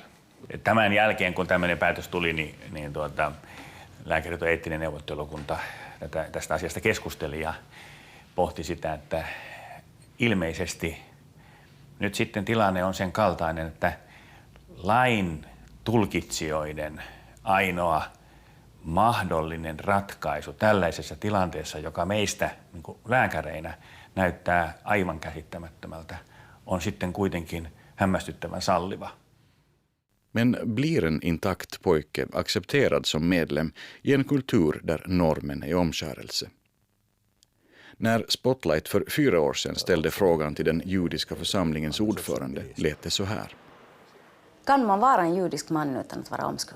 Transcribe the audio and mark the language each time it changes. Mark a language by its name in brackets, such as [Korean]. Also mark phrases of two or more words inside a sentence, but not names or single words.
[Finnish] Tämän jälkeen, kun tämmöinen päätös tuli, niin Lääkäriliiton eettinen neuvottelukunta tästä asiasta keskusteli ja pohti sitä, että ilmeisesti nyt sitten tilanne on sen kaltainen, että lain tulkitsijoiden ainoa mahdollinen ratkaisu tällaisessa tilanteessa, joka meistä niin kuin lääkäreinä näyttää aivan käsittämättömältä, on sitten kuitenkin hämmästyttävän salliva. [Swedish] Men blir en intakt pojke accepterad som medlem i en kultur där normen är omskärelse? När Spotlight för 4 år sedan ställde frågan till den judiska församlingens ordförande lät det så här. Kan man vara en judisk man utan att vara omskuren?